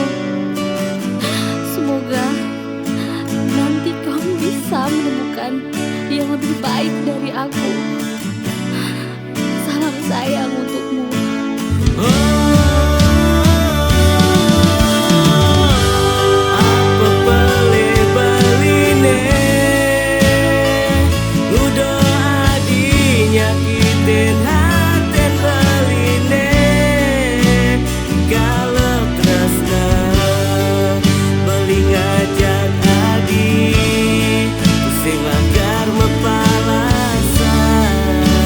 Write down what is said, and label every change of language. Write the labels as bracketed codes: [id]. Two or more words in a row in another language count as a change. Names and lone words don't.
[id] Semoga nanti kamu bisa menemukan yang lebih baik dari aku. Salam sayang untukmu. [ban] Apa beli-beline udah adi nyakitin haten beline. Kalau tresna beli ngajak adi sing langgar mepalasan.